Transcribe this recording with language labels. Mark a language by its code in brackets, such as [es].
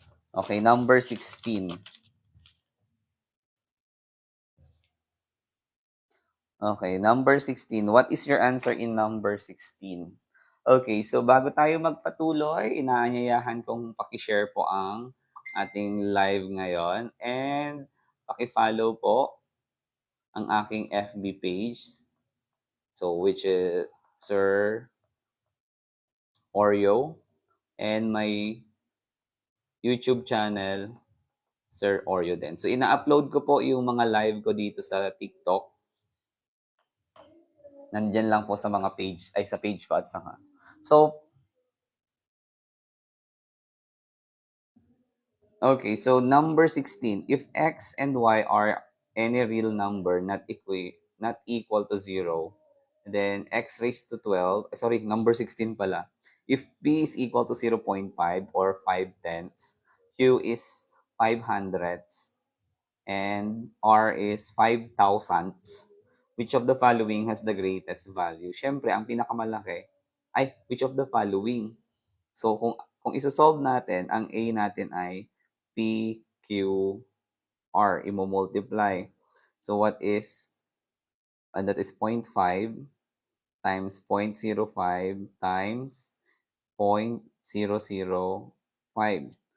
[en] Okay, number 16. Okay, number 16. What is your answer in number 16? [tl] Okay, so bago tayo magpatuloy, inaanyayahan kong pakishare po ang ating live ngayon and pakifollow po ang aking FB page. [en] So, which is Sir Oreo, and my YouTube channel, Sir Oreo din. [tl] So, ina-upload ko po yung mga live ko dito sa TikTok. Nandyan lang po sa mga page, ay sa page ko at saka. [en] So, okay, so number 16. If x and y are any real number not equal to 0, then x raised to 12, number 16 pala. If p is equal to 0.5 or 5/10, q is 500ths, and r is 5,000ths, which of the following has the greatest value? [tl] Siyempre, ang pinakamalaki ay [en] which of the following. [tl] So, kung isosolve natin, ang a natin ay p, q, r. Imo-multiply. [en] So, what is, that is 0.5 times 0.05 times 0.005.